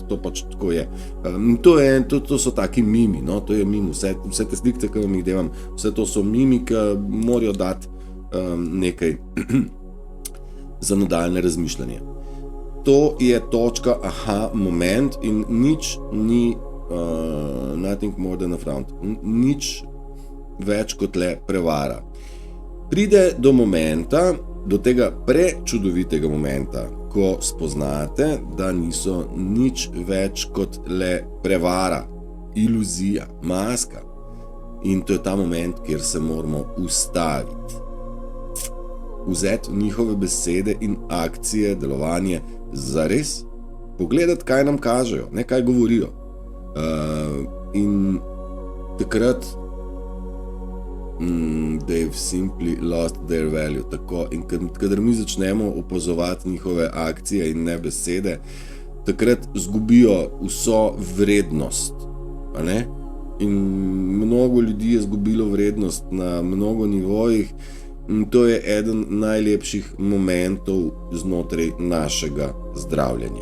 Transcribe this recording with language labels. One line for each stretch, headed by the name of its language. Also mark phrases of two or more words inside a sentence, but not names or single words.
Slovenian: To pač tako je. To so taki mimi, no? To je mim. Vse te slikce, ki vam jih devam, vse to so mimi, ki morajo dati nekaj za nadaljne razmišljanje. To je točka, aha, moment in nič ni
English: nothing more than a front.
Slovenian: Nič več kot le prevara. Pride do momenta, do tega prečudovitega momenta, ko spoznate, da niso nič več kot le prevara, iluzija, maska. In to je ta moment, kjer se moramo ustaviti. Vzeti njihove besede in akcije, delovanje zares, pogledati, kaj nam kažejo, ne kaj govorijo. In takrat
English: they've simply lost their value.
Slovenian: Tako. In kadar mi začnemo opazovati njihove akcije in ne besede, takrat zgubijo vso vrednost. A ne? In mnogo ljudi je zgubilo vrednost na mnogo nivojih. To je eden najlepših momentov znotraj našega zdravljenja.